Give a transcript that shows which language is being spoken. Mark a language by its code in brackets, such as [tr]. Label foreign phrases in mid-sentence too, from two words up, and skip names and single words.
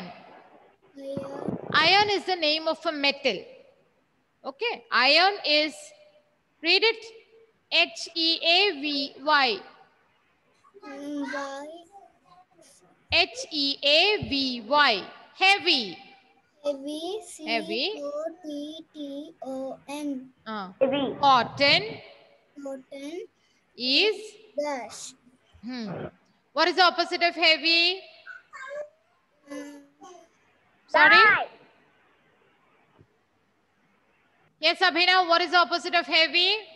[en] Iron is the name of a metal. Okay. Iron is, read it, H-E-A-V-Y. H-E-A-V-Y. Heavy. Heavy. Heavy. C-O-T-T-O-N. Heavy. Cotton Cotton is dash. What is the opposite of heavy? Sorry? Yes, Abhinav, what is the opposite of heavy?